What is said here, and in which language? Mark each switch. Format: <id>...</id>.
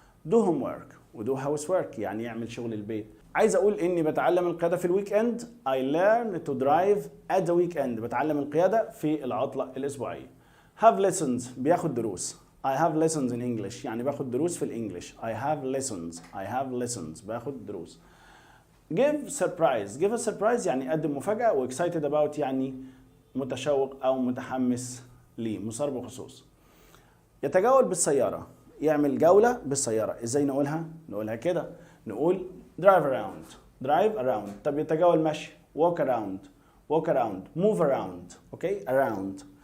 <en>do homework</en> <ar>و</ar> <en>do housework</en> <ar>يعني يعمل شغل البيت. عايز اقول اني بتعلم القيادة في الويك اند</ar> <en>I learn to drive at the weekend</en> <ar>بتعلم القيادة في العطلة الاسبوعية.</ar> <en>have lessons</en> <ar>بياخد دروس</ar> <en>I have lessons in English</en> <ar>يعني باخد دروس في الانجليش</ar> <en>I have lessons</en> <ar>باخد دروس.</ar> <en>give a surprise</en> <ar>يعني قدم مفاجأة و</ar> <en>excited about</en> <ar>يعني متشوق أو متحمس ليه مثار بخصوص. يتجول بالسيارة يعمل جولة بالسيارة ازاي نقولها كده نقول</ar> <en>drive around.</en> <ar>طب يتجول مشي</ar> <en>walk around move around okay around.</en>